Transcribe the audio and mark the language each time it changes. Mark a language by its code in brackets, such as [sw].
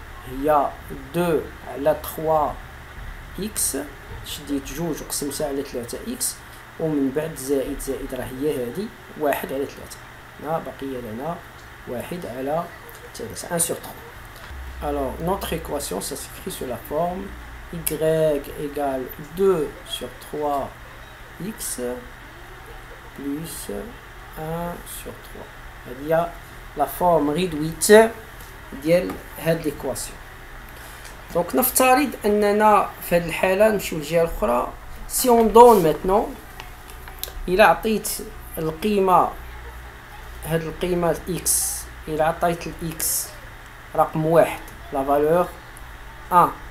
[ar] هي 2 على 3x شديت جوج وقسمتها على 3x ومن بعد زائد راه هي هذه 1 على 3 هنا بقي لنا 1 على 3 1 sur 3. [fr] Alors notre équation ça s'écrit sous la forme y égale 2 sur 3x plus 1 sur 3. [ar] هذه [fr] la forme réduite [ar] ديال هاد l'équation. Donc نفترض اننا في هذه الحاله نمشيو للجهه الاخرى. [fr] Si on donne maintenant [ar] الى عطيت القيمه هاد القيمه x الى عطيت x رقم 1 [fr] la valeur 1